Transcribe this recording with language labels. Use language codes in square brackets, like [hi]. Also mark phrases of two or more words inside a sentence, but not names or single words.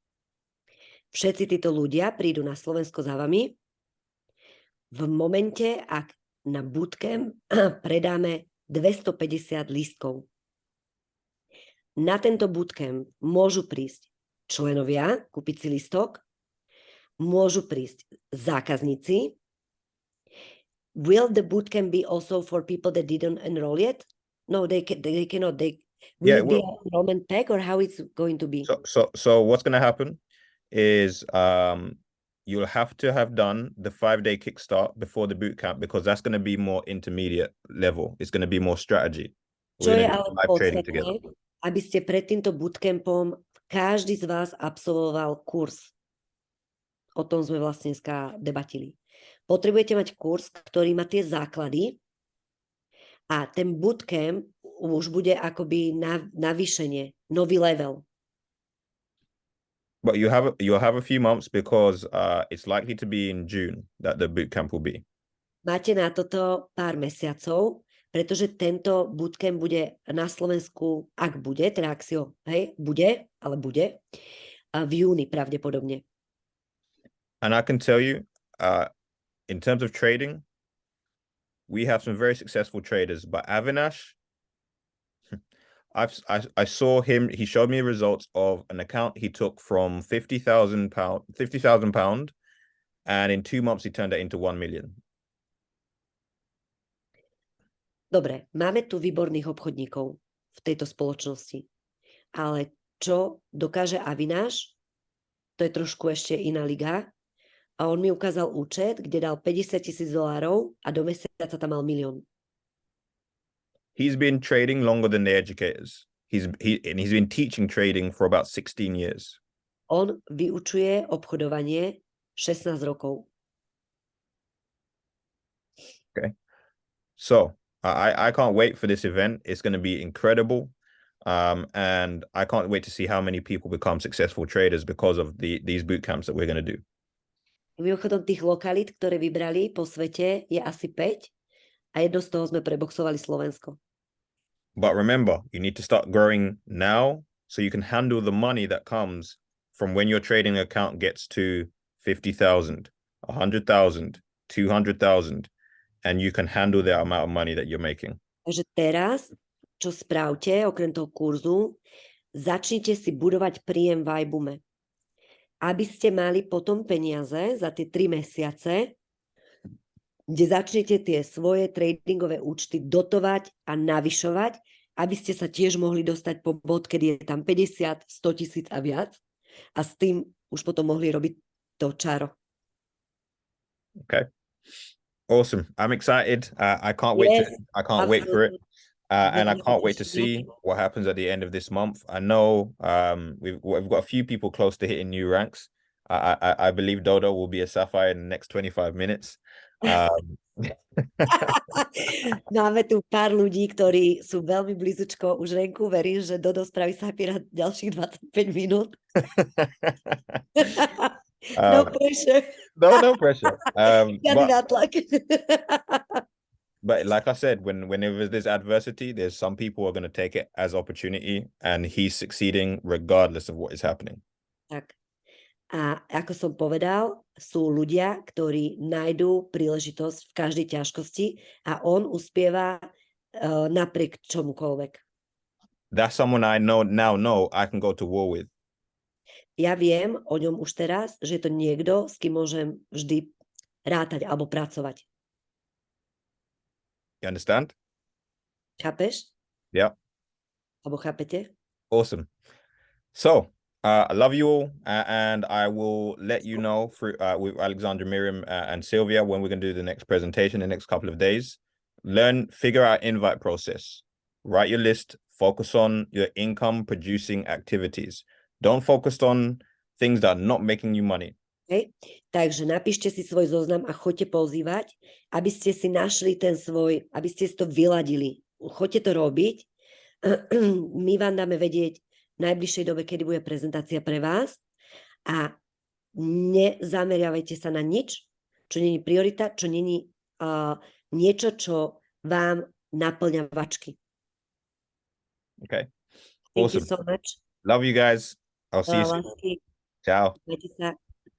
[sk] Všetci títo ľudia prídu na Slovensko za vami v momente, ak na bootcamp predáme 250 lístkov. Na tento bootcamp môžu prísť členovia, kúpiť si lístok, môžu prísť zákazníci. [en] Will the bootcamp be also for people that didn't enroll yet? No, they cannot. Will Yeah, it be well, an enrollment pack or how it's going to be? so what's going to happen is you'll have to have done the 5-day kickstart before the boot camp because that's going to be more intermediate level. It's going to be more strategy. [sk] Čo [en] We're [sk] je [en] going to [sk] ale [en] do live trading together. [sk] podstatné, aby ste pred týmto bootcampom každý z vás absolvoval kurz. O tom sme vlastne dneska debatili. Potrebujete mať kurz, ktorý má tie základy a ten bootcamp už bude akoby navýšenie, nový level. [en] But you'll have a few months because it's likely to be in June that the boot camp will be. [sk] Máte na toto pár mesiacov, pretože tento bootcamp bude na Slovensku, ak bude, teda ak si ho, bude, v júni pravdepodobne. [en] And I can tell you, in terms of trading, we have some very successful traders, but Avinash, I saw him, he showed me results of an account he took from £50,000, and in 2 months he turned it into 1 million. [sk] Dobre, máme tu výborných obchodníkov v tejto spoločnosti, ale čo dokáže Avinash, to je trošku ešte iná liga. A on mi ukázal účet, kde dal $50,000 a do mesiaca tam mal 1 000 000. [en] He's been trading longer than the educators. He's been teaching trading for about 16 years. [sk] On vyučuje obchodovanie 16 rokov. [en] Okay. So I can't wait for this event. It's going to be incredible. And I can't wait to see how many people become successful traders because of these boot camps that we're going to do. [sk] Mimochodom tých lokalít, ktoré vybrali po svete, je asi 5 a jedno z toho sme preboxovali Slovensko. [en] But remember, you need to start growing now so you can handle the money that comes from when your trading account gets to 50,000, 100,000, 200,000, and you can handle the amount of money that you're making. [sk] Takže teraz, čo spravte, okrem toho kurzu, začnite si budovať príjem v iBoome. Aby ste mali potom peniaze za tie 3 mesiace, kde začnete tie svoje tradingové účty dotovať a navyšovať, aby ste sa tiež mohli dostať po bod, kedy je tam 50, 100 000 a viac a s tým už potom mohli robiť to čaro. [en] Okay. Awesome. I'm excited. I can't wait wait for it. And I can't wait to see what happens at the end of this month. I know we've got a few people close to hitting new ranks. I believe Dodo will be a Sapphire in the next 25 minutes. [sk] Máme tu pár ľudí, ktorí sú veľmi blízučko už renku. Verím, že Dodo spraví Sapphire ďalších 25 minút. [en] No pressure. No pressure. But like I said, whenever there's adversity, there's some people who are going to take it as opportunity, and he's succeeding regardless of what is happening. [sk] Tak. A ako som povedal, sú ľudia, ktorí nájdú príležitosť v každej ťažkosti a on uspieva napriek čomukoľvek. [en] That's someone I know I can go to war with. [sk] Ja viem o ňom už teraz, že je to niekto, s kým môžem vždy rátať alebo pracovať. [en] You understand? [sk] Chápeš? [en] Yeah. [sk] Alebo chápete? [en] Awesome. So, I love you all, and I will let you know through with Alexandra, Miriam, and Sylvia when we're going to do the next presentation in the next couple of days. Figure out invite process. Write your list. Focus on your income producing activities. Don't focus on things that are not making you money. Okay. [sk] Takže napíšte si svoj zoznam a choďte pozývať, aby ste si našli ten svoj, aby ste si to vyladili. Choďte to robiť. My vám dáme vedieť v najbližšej dobe, kedy bude prezentácia pre vás a nezameriavajte sa na nič, čo není priorita, čo není niečo, čo vám naplňa vačky. [en] Okay. Thank Awesome. you so much. Love you guys. I'll see you soon. Ciao. [sk] Majte sa.